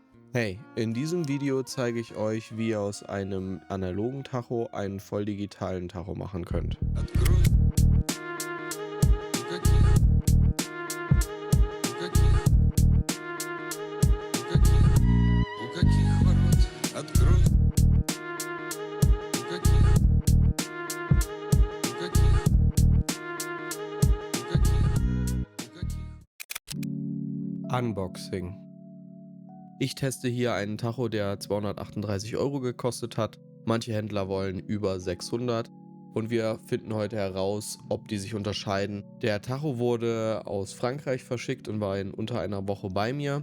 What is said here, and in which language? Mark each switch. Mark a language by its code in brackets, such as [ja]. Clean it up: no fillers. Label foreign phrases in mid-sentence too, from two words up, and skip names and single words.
[de] Hey, in diesem Video zeige ich euch, wie ihr aus einem analogen Tacho einen voll digitalen Tacho machen könnt. [ru] Открой. У каких ворот? Открой. У каких? [de] Unboxing. Ich teste hier einen Tacho, der 238 € gekostet hat. Manche Händler wollen über 600 und wir finden heute heraus, ob die sich unterscheiden. Der Tacho wurde aus Frankreich verschickt und war in unter einer Woche bei mir.